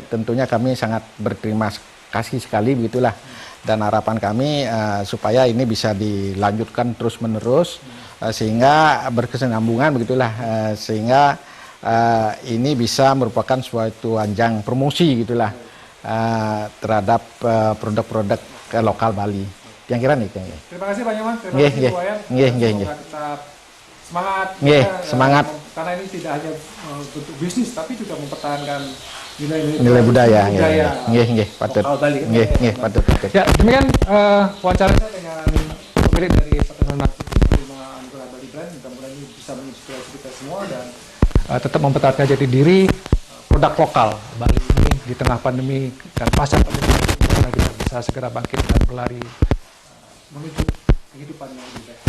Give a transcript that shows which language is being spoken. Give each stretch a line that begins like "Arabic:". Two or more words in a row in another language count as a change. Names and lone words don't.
Indonesian: Tentunya kami sangat berterima kasih sekali begitulah, dan harapan kami supaya ini bisa dilanjutkan terus menerus sehingga berkesinambungan begitulah, sehingga ini bisa merupakan suatu ajang promosi gitulah terhadap produk-produk lokal Bali. Yang kira nih kayaknya. Terima kasih Pak Nyoman. Terima Nggih, kasih nggih. Bu Wayan. Nggih. Semoga tetap semangat. Nggih, Kita, semangat. Karena ini tidak hanya bentuk bisnis, tapi juga mempertahankan Nilai budaya.
Balinese: Nggih, patut.
Indonesian: lokal Bali.
Balinese: Nggih, patut.
Indonesian: Ya, demikian wawancara saya dengan pemilik dari Petunungan City, penerima anugerah Bali Brand. Mudah-mudahan ini bisa menginspirasi kita semua dan tetap mempertahankan jati diri produk lokal Bali ini di tengah pandemi dan pasca pandemi, semoga kita bisa segera bangkit dan berlari menuju kehidupan yang lebih baik.